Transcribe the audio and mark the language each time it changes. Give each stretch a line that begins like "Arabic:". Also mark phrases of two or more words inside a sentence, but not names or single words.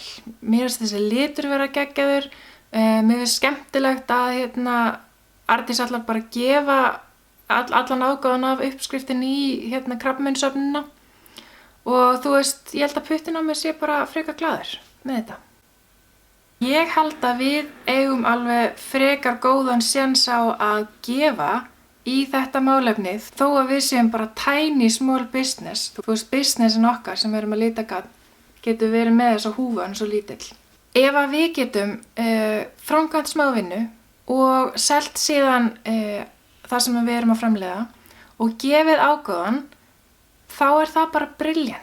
Icelandic: Mér finnst þessi litur vera geggjaður. Mér finnst skemmtilegt að Ardís ætlar bara að gefa allan ágóðan af uppskriftin í krabbameinssöfnunina. Og ég held að puttin á mér sé bara frekar glaður með þetta. Ég held að við eigum alveg frekar góðan séns á að gefa í þetta málefnið þó að við séum bara
English: tiny small business.
Icelandic: Businessin okkar sem erum að lita gagn getur verið með þessa húfu en svo lítill. Ef að við getum framkvæmt smá vinnu og selt síðan það sem við erum að framleiða og gefið ágóðan, þá er það bara brilljant.